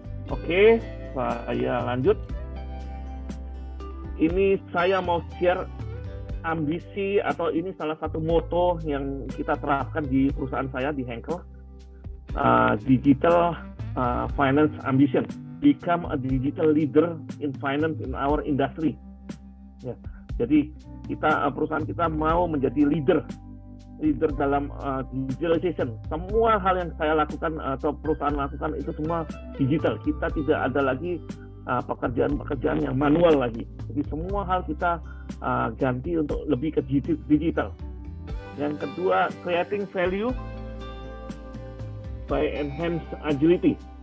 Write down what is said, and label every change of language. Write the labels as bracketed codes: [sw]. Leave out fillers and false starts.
[id] Oke, saya lanjut. Ini saya mau share ambisi, atau ini salah satu moto yang kita terapkan di perusahaan saya di Henkel. [en] Digital Finance Ambition. Become a digital leader in finance in our industry. [id] Ya, jadi perusahaan kita mau menjadi leader dalam digitalization. Semua hal yang saya lakukan atau perusahaan lakukan itu semua digital. Kita tidak ada lagi pekerjaan-pekerjaan yang manual lagi. Jadi semua hal kita ganti untuk lebih ke digital. Yang kedua, [en] creating value by enhanced agility.